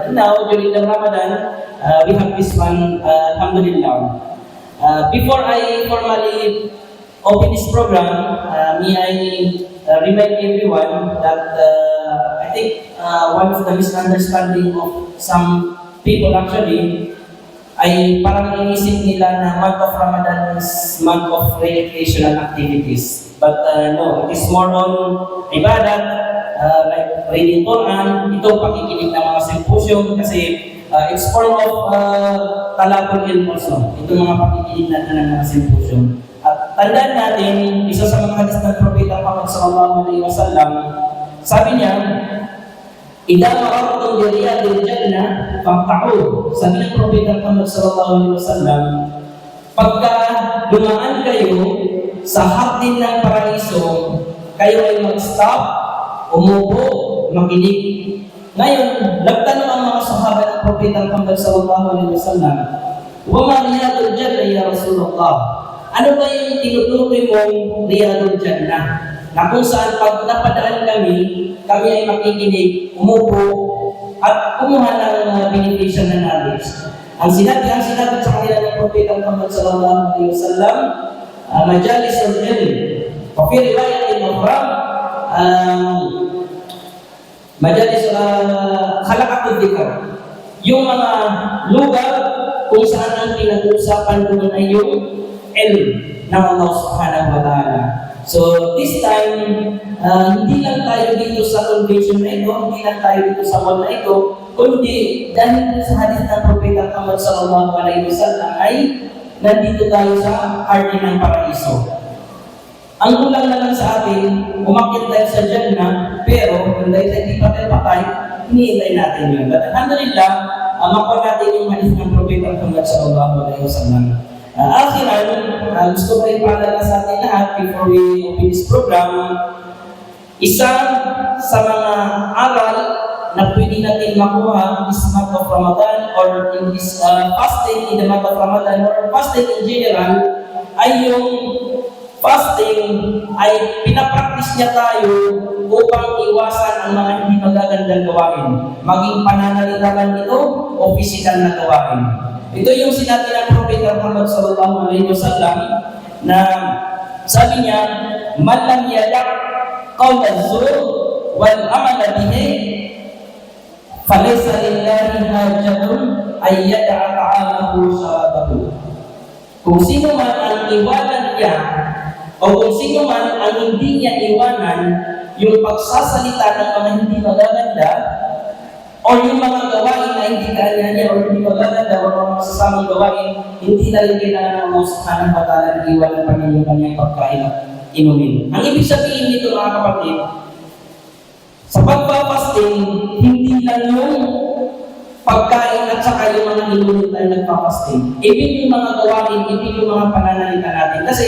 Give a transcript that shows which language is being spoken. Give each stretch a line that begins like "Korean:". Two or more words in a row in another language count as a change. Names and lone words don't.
English: And now, during the Ramadan, we have this one, Alhamdulillah. Before I formally open this program, may I remind everyone that I think one of the misunderstanding of some people actually
Filipino: ay parang inisip nila na
English: month of Ramadan is month of recreational activities. But no, it is more on ibadat, like reading Quran,
Filipino: ito pakikinig ng mga symposium kasi
English: it's form of
Arabic: طلب العلم
Filipino: also. Ito mga pakikinig natin ng mga symposium. At tandaan natin, isa sa mga hadis ng Propeta Muhammad
Arabic: صلى الله عليه وسلم,
Filipino: sabi niya,
Arabic: "إذا مررتم برياض الجنة فاقطعوا."
Filipino: Sabi ng Propeta Muhammad
Arabic: صلى الله عليه وسلم,
Filipino: pagka dumaan kayo sa hardin ng paraiso, kayo ay mag-stop, umupo, makinig. Ngayon, nagtanong ang mga sahaba ng Propeta Muhammad
Arabic: صلى الله عليه وسلم, "وما رياض الجنة يا رسول الله?"
Filipino: Ano ba yung tinutukoy mong
Arabic: رياض الجنة?
Filipino: Na kung saan pag napadaan kami ay makikinig, umupo, at kumuha ng beneficial na knowledge. Ang sinabi sa kanila ng Propeta Muhammad
Arabic: صلى الله عليه وسلم, مجالس العلم. وفي رواية أخرى مجالس حلقات الذكر.
Filipino: Yung mga lugar kung saan ang pinag-uusapan doon ay yung ilm ng Allah
Arabic: سبحانه وتعالى.
English: So this time,
Filipino: hindi lang tayo dito sa convention na ito, hindi lang tayo dito sa mall na ito, kundi dahil sa hadith ng Propeta Muhammad
Arabic: صلى الله عليه وسلم
Filipino: ay nandito tayo sa hardin ng paraiso. Ang kulang na lang sa atin, umakyat tayo sa Jannah, pero dahil hindi pa tayo patay, hinihintay natin yun. But alhamdulillah, makuha natin yung hadith ng Propeta Muhammad
Arabic: صلى الله عليه وسلم.
Filipino: Akhiran, gusto ko rin paalala sa atin lahat
English: before we open this program,
Filipino: isa sa mga aral na pwede natin makuha
English: this month of Ramadan or in this fasting in the month of Ramadan or fasting in general
Filipino: ay yung fasting ay pinapractice niya tayo upang iwasan ang mga hindi magagandang gawain, maging pananalita man ito o physical na gawain. Ito yung sinabi ng Propeta Muhammad
Arabic: صلى الله عليه وسلم
Filipino: na sabi niya,
Arabic: "من لم يدع قول الزور والعمل به فليس لله حاجة أن يدع طعامه شرابه."
Filipino: Kung sino man ang iwanan niya o kung sino man ang hindi niya iwanan yung pagsasalita ng mga hindi magaganda o yung mga gawain na hindi kanya niya o hindi magaganda o mga masasamang gawain, hindi na rin kailangan ng Allah
Arabic: سبحانه وتعالى
Filipino: na iwanan pa niya yung kanyang pagkain at inumin. Ang ibig sabihin nito mga kapatid, sa pagpapasting, hindi lang yung pagkain at saka yung mga inumin tayo nagpapasting. Ibig yung mga gawain, ibig yung mga pananalita natin.